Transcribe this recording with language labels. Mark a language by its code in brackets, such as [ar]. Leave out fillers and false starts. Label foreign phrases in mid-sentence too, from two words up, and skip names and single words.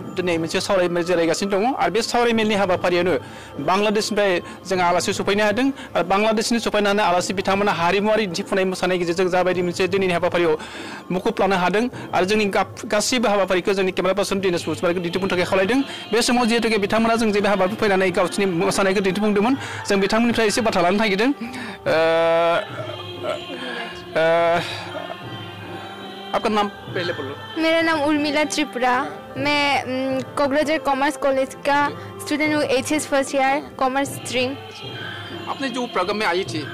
[brx] दिनै मोनसे सावरायमेल जागासिनो दङ आरो बे सावरायमेलनि हाबाफारियावनो बांलादेशनिफ्राय जों आलासि सफैनो हादों आरो बांलादेशनि सफैनानै आलासि बिथांमोना हारिमुवारि दिन्थिफुंनाय मोसानायनि गेजेरजों जाबायदि मोनसे दिनैनि हाबाफारियाव मुखुब लानो हादों आरो जोंनि गासैबो हाबाफारिखौ जोंनि [en] camera person [brx] दिनेश बसुमतारीखौ दिन्थिफुंनो थाखाय खावलायदों बे समाव जिहेतु बिथांमोना जों जे हाबाफारियाव फैनानै गावसोरनि मोसानायखौ दिन्थिफुंदोंमोन जों बिथांमोननिफ्राय एसे बाथ्रा लानो नागिरदों [hi] आपका नाम पहले बोलो। मेरा नाम उर्मिला त्रिपुरा। मैं कोकराझार कॉमर्स कॉलेज का स्टूडेंट हूँ, HS [en] first year commerce stream. [hi] आपने जो प्रोग्राम में आई थी